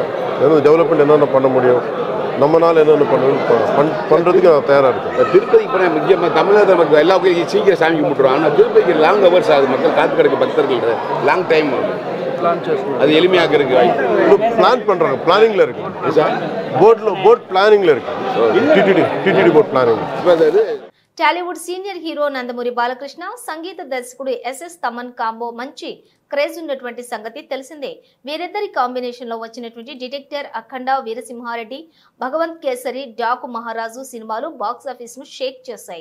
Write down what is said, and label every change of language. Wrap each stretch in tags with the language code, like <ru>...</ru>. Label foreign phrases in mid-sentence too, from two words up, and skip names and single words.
<ta>என்னென்ன டெவலப்மெண்ட் என்னென்ன பண்ண முடியும், நம்மளால் என்னென்ன பண்ணுறதுக்கு நான் தயாராக இருக்கேன். திருப்பதி இப்போ முக்கியமாக தமிழகத்தில் மக்கள் எல்லா கோயிலும் சீக்கிரம் சாமி கும்பிட்டுருவோம். ஆனால் திருப்பதிக்கு</ta> <en>long hours</en> <ta>ஆகுது. மக்கள் காத்து கிடக்கு பக்தர்கள்</ta> <en>long time</en> <ta>அது எளிமையாக்கிறதுக்கு வாய்ப்பு பிளான் பண்ணுறாங்க. பிளானிங்கில் இருக்குது சார். போட் பிளானிங்கில் இருக்குது.</ta> <en>TTD boat planning.</en> <te>టాలీవుడ్ సీనియర్ హీరో నందమూరి బాలకృష్ణ సంగీత దర్శకుడు ఎస్ఎస్ తమన్ కాంబో మంచి క్రేజ్ ఉన్నటువంటి సంగతి తెలిసిందే. వీరిద్దరి కాంబినేషన్ లో వచ్చినటువంటి డిటెక్టర్, అఖండ, వీరసింహారెడ్డి, భగవంత్ కేసరి, డాకు మహారాజు సినిమాలు</te> <en>box office</en> <te>ను షేక్ చేశాయి.</te>